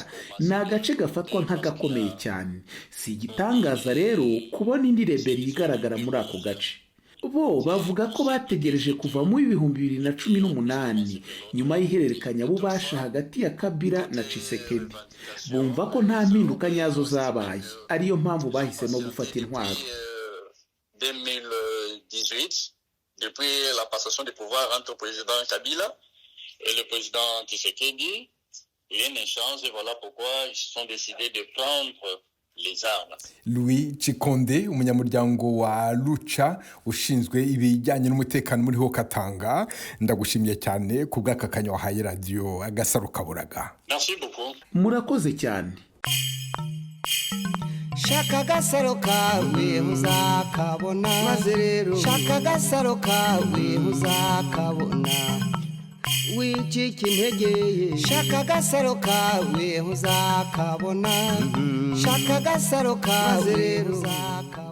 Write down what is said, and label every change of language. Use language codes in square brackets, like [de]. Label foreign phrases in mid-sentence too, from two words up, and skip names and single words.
[rw] Ni agace gafatwa nk'agakomeye cyane. Si igitangaza rero kubona indi reberi igaragara muri ako gace. Bo bavuga ko bategereje kuva mu 2018 nyuma y'ihererekanya bubasha hagati ya Kabila na Tshisekedi. Bumva ko nta mpinduka nyazo zabaye, ariyo mpamvu bahisemo gufata intwaro. [fr] 2018, depuis la passation du pouvoir entre le président Kabila et le président Tshisekedi, rien ne change et voilà pourquoi ils se sont décidés de prendre les armes. [rw] Louis Chikonde, umunyamuryango wa Lucha ushinzwe ibijyanye n'umutekano muri Haut-Katanga, ndagushimiye cyane ku bw'akakanya wahaye radio Agasaro Kaburaga. [fr] Merci beaucoup. [rw] Murakoze cyane. Shaka agasaro kawe muzakabona, maze rero shaka agasaro kawe muzakabona. wicika intege shaka agasaro kawe uzakabona shaka agasaro kawe rero uzakabona.